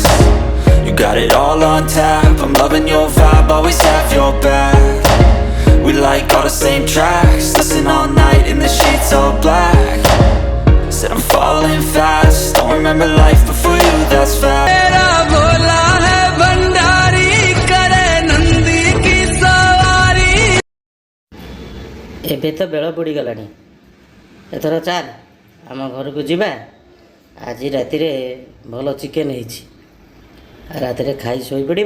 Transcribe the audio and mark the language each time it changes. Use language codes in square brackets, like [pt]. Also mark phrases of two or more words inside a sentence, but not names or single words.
[en] You got it all on tap, I'm loving your vibe, always have your back. We like all the same tracks, listen all night in the sheets all black. Said I'm falling fast, don't remember life before you, that's fact. [or] ଏବେ ତ ବେଳ ବୁଡ଼ିଗଲାଣି। ଏଥର ଚାଲ ଆମ ଘରକୁ ଯିବା। ଆଜି ରାତିରେ ଭଲ ଚିକେନ୍ ହେଇଛି। ରାତିରେ ଖାଇ ଶୋଇପଡ଼ିବା।